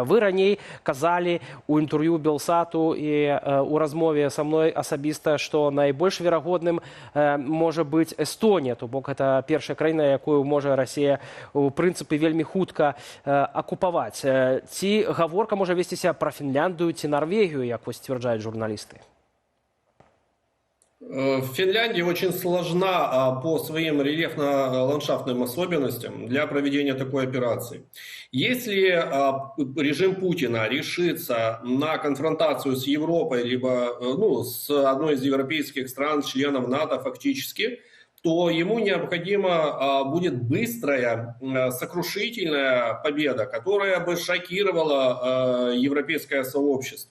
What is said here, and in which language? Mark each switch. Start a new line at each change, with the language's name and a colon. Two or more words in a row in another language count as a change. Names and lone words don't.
Belarusian: Вы раней казалі у інтэрв'ю Белсату і ў размове са мной асабіста, што найбольш верагодным можа быць Эстонія, то бок гэта першая краіна, якую можа Расія у прынцыпе вельмі хутка акупаваць. Ці гаворка можа весціся пра Фінляндыю ці Нарвегію, як вось сцвярджаюць журналісты?
Russian: Финляндия очень сложна по своим рельефно-ландшафтным особенностям для проведения такой операции. Если режим Путина решится на конфронтацию с Европой, либо с одной из европейских стран, членов НАТО фактически, то ему необходима будет быстрая, сокрушительная победа, которая бы шокировала европейское сообщество.